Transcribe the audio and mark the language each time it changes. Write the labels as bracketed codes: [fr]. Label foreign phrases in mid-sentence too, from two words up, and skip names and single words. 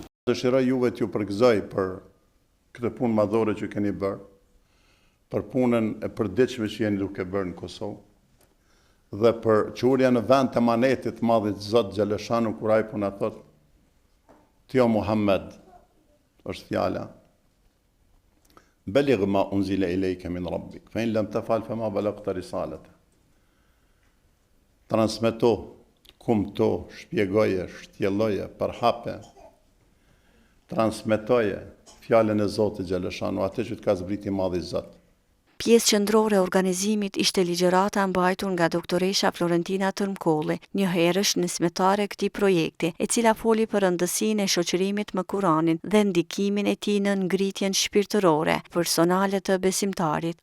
[sq] Dëshiroj juve t'ju përgëzoj për këtë punë madhore që keni bërë, për punën e përditshme që jeni duke bërë në Kosovë, dhe për qurja në vend të emanetit madhit Zot Xhaleshanu, kur ai po na thot: "Ti o Muhammed", është fjala, [ar] "بلغ ما أنزل إليك من ربك فإن لم تفعل فما بلغت رسالته". [sq] Transmeto, kumto, shpjegoje, shtjelloje, përhape, transmetoje fjalën e Zotit Xhaleshanu, atë që të ka zbriti madhi Zot. Pjesë qendrore e organizimit ishte ligjërata mbajtur nga doktoresha Florentina Tërmkolli, një herësh nismëtare e këtij projekti, e cila foli për rëndësinë e shoqërimit me Kuranin dhe ndikimin e tij në ngritjen shpirtërore personale të besimtarit.